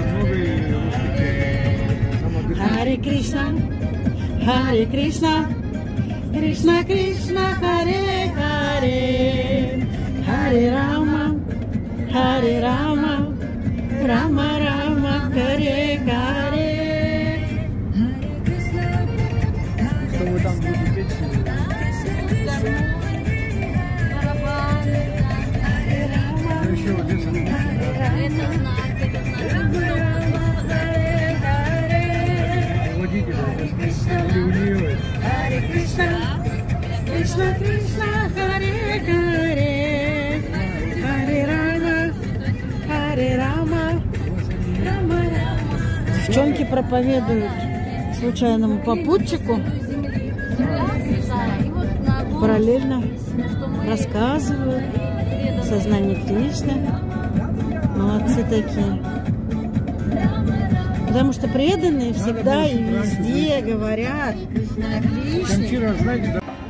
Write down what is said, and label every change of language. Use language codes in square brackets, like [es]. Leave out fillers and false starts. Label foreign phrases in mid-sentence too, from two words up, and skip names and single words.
[sa] हरे कृष्ण हरे कृष्ण कृष्ण कृष्ण हरे हरे हरे राम हरे राम राम राम हरे हरे. [ru] Что вы там будете петь? Еще один водителя, ливневый. [sa] हरे कृष्ण कृष्ण कृष्ण हरे हरे हरे राम हरे राम राम राम. [ru] Девчонки проповедуют случайному попутчику, параллельно рассказывают о сознании Кришны. Молодцы такие. Потому что преданные всегда и везде говорят о Кришне.